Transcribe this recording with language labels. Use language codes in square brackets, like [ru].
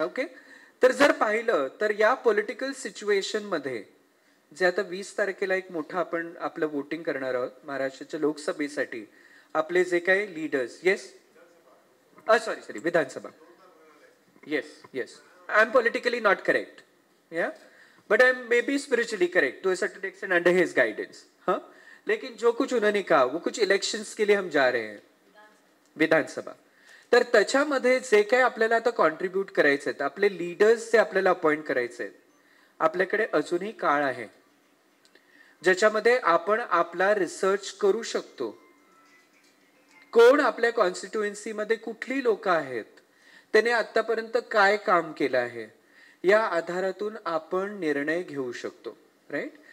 [mr] Okay, तर जर पाहिलं तर या पॉलिटिकल सिच्युएशन मध्ये जे आता 20 तारखेला एक मोठं आपण आपलं वोटिंग करणार आहोत महाराष्ट्राच्या लोकसभेसाठी, आपले जे काही leaders, yes sorry Vidhan Sabha, [en] yes I'm politically not correct, yeah, but I'm maybe spiritually correct to a certain extent under his guidance. [hi] हाँ, लेकिन जो कुछ उन्होंने कहा वो कुछ इलेक्शंस के लिए हम जा रहे हैं, विधानसभा. [mr] तर त्याच्यामध्ये जे काही आपल्याला आता कॉन्ट्रीब्यूट करायचे आहेत, आपले लीडर्स जे आपल्याला अपॉइंट करायचे आहेत, आपल्याकडे अजूनही काळ आहे ज्याच्यामध्ये आपण आपला रिसर्च करू शकतो. कोण आपल्या कॉन्स्टिट्युएन्सी मध्ये कुठली लोक आहेत, त्याने आतापर्यंत काय काम केलं आहे, या आधारातून आपण निर्णय घेऊ शकतो, राईट?